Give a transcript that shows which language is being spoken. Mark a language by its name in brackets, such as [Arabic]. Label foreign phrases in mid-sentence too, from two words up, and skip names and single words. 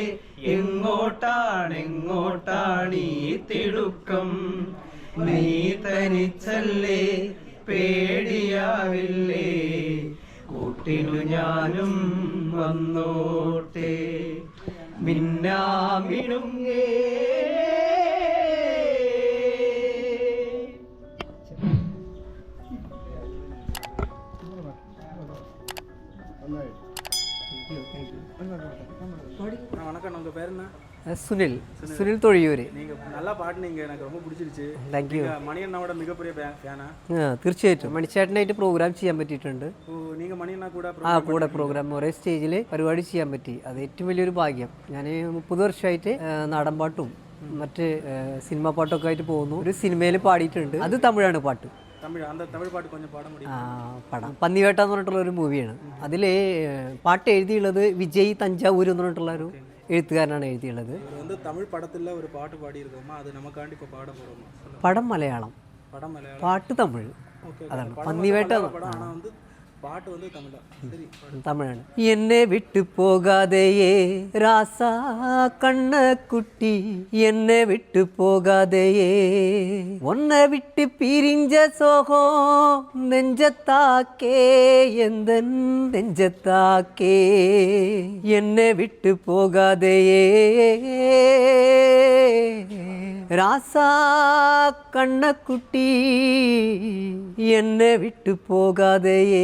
[Malayalam] എങ്ങോട്ടാണെങ്ങോട്ടാണീ തിടുക്കം നീ തനിച്ചല്ലേ പേടിയാവില്ലേ കൂട്ടിനു ഞാനും വന്നോട്ടെ മിന്നാമിനുങ്ങേ. [Tamil] வணக்கம், உங்கள் பேர் என்ன? [Malayalam] സുനിൽ സുനിൽ തൊഴിയൂര്. [Tamil] நீங்கள் நல்லா பாடினீங்க, எனக்கு ரொம்ப பிடிச்சிருச்சு. [English] thank you. [Tamil] மணியண்ணாவோட மிகப்பெரிய ஃபேனா? [Malayalam] തീർച്ചയായിട്ടും മണിച്ചേട്ടനായിട്ട് പ്രോഗ്രാം ചെയ്യാൻ പറ്റിയിട്ടുണ്ട്. [Tamil] நீங்கள் മണിയണ്ണா கூட [Malayalam] കൂടെ പ്രോഗ്രാം ഒരേ സ്റ്റേജിൽ പരിപാടി ചെയ്യാൻ പറ്റി. അത് ഏറ്റവും വലിയൊരു ഭാഗ്യം. ഞാൻ 30 വർഷമായിട്ട് നാടൻ പാട്ടും മറ്റ് സിനിമാ പാട്ടൊക്കെ ആയിട്ട് പോകുന്നു. ഒരു സിനിമയിൽ പാടിയിട്ടുണ്ട്. അത് തമിഴാണ് പാട്ട്. [Tamil] தமிழ் பாட்டு கொஞ்சம் பாட முடியும்? [Malayalam] പടം പന്നിവേട്ട എന്ന് പറഞ്ഞിട്ടുള്ള ഒരു മൂവിയാണ്. അതിൽ പാട്ട് എഴുതിയുള്ളത് വിജയ് തഞ്ചാവൂർ എന്ന് പറഞ്ഞിട്ടുള്ള ഒരു എഴുത്തുകാരനാണ് എഴുതിയുള്ളത്. [Tamil] வந்து தமிழ் படத்துல ஒரு பாட்டு பாடி இருக்கோமா, அது நமக்காண்டி இப்ப பாட போறோமா? [Malayalam] പടം മലയാളം, പാട്ട് തമിഴ്. അതാണ് പന്നിവേട്ട. [Tamil] படம். ஆனா வந்து பாட்டு வந்து தமிழா சரி தமிழாണ്. என்னை விட்டு போகாதையே ராசா கண்ணக்குட்டி என்னை விட்டு போகாதையே ஒன்னை விட்டு பிரிஞ்ச சோகம் நெஞ்சத்தாக்கே எந்தன் நெஞ்சத்தாக்கே என்னை விட்டு போகாதையே ராசா கண்ணக்குட்டி என்னை விட்டு போகாதையே.